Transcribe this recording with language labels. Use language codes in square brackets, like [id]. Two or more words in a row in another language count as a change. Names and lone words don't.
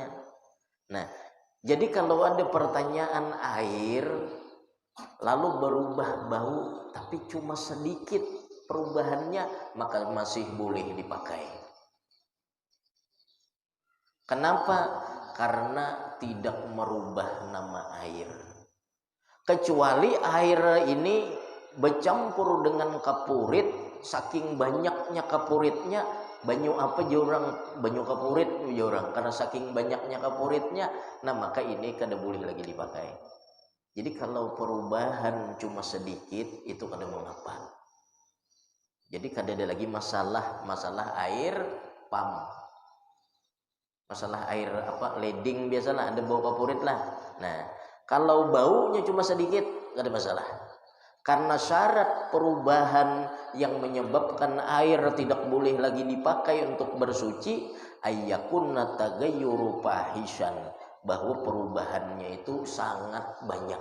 [id] Nah, jadi kalau ada pertanyaan air lalu berubah bau tapi cuma sedikit perubahannya, maka masih boleh dipakai. Kenapa? Karena tidak merubah nama air. Kecuali air ini bercampur dengan kapurit, [bjn] saking banyaknya kapuritnya, banyu apa jorang, banyu kapurit jorang, karena saking banyaknya kapuritnya, nah maka ini kada boleh lagi dipakai. Jadi kalau perubahan cuma sedikit itu kada mengapa. [id] Jadi kada ada lagi masalah air pam, masalah air apa leding, biasalah ada bau kapurit lah. Nah kalau baunya cuma sedikit gak ada masalah. Karena syarat perubahan yang menyebabkan air tidak boleh lagi dipakai untuk bersuci, [ar] أن يكون التغير فاحشا, [id] bahwa perubahannya itu sangat banyak.